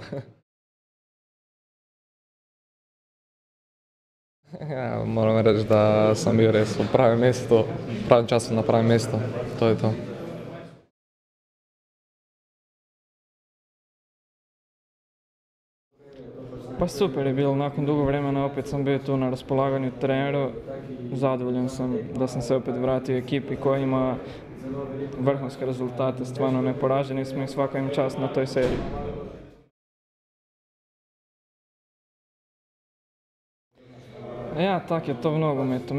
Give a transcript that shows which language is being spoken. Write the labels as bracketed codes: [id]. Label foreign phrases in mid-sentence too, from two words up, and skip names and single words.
[sl] Ja, moram reči, da sem bil res v pravem mestu, v pravem času na pravem mestu, to je to. Pa super je bilo, [hr] nakon dugo vremena opet sam bio tu na raspolaganju treneru. Zadovoljan sam da sam se opet vratio ekipi koja ima vrhunske rezultate, stvarno neporaženi smo i svaka im čast na toj seriji. [sl] Ja, tak je to v nogometu.